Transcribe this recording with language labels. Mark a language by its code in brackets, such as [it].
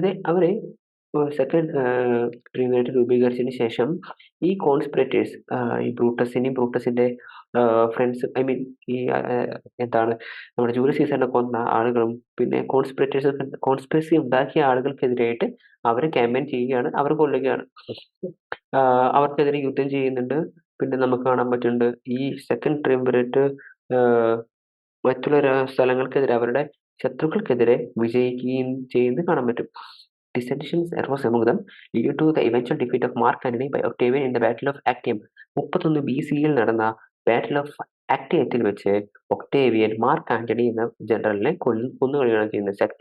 [ml] അവരെ സെക്കൻഡ് ട്രിംവിറേറ്റ് രൂപീകരിച്ചതിന് ശേഷം ഈ കോൺസ്പിറേറ്റേഴ്സ്, ഈ ബ്രൂട്ടസിന്റെ ഫ്രണ്ട്സ്, ഐ മീൻ ഈ എന്താണ് നമ്മുടെ ജൂലിയസ് സീസറിനെ കൊന്ന ആളുകളും പിന്നെ കോൺസ്പിറസി ഉണ്ടാക്കിയ ആളുകൾക്കെതിരായിട്ട് അവരെ ക്യാമ്പയിൻ ചെയ്യുകയാണ്, അവർ കൊല്ലുകയാണ്, അവർക്കെതിരെ യുദ്ധം ചെയ്യുന്നുണ്ട്. പിന്നെ നമുക്ക് കാണാൻ പറ്റുന്നുണ്ട് ഈ സെക്കൻഡ് ട്രിംവിറേറ്റ് മറ്റുള്ള സ്ഥലങ്ങൾക്കെതിരെ, അവരുടെ ശത്രുക്കൾക്കെതിരെ വിജയിക്കുകയും ചെയ്യുന്നത് കാണാൻ പറ്റും. [en] Dissensions arose among them, leading to the eventual defeat of Mark Antony by Octavian in the Battle of Actium. [ml] 31 BC-ൽ നടന്ന ബാറ്റിൽ ഓഫ് ആക്ടിയത്തിൽ വെച്ച് ഒക്ടേവിയൻ മാർക്ക് ആന്റണി എന്ന ജനറലിനെ കൊന്നുകളയാണ് ചെയ്യുന്നത്.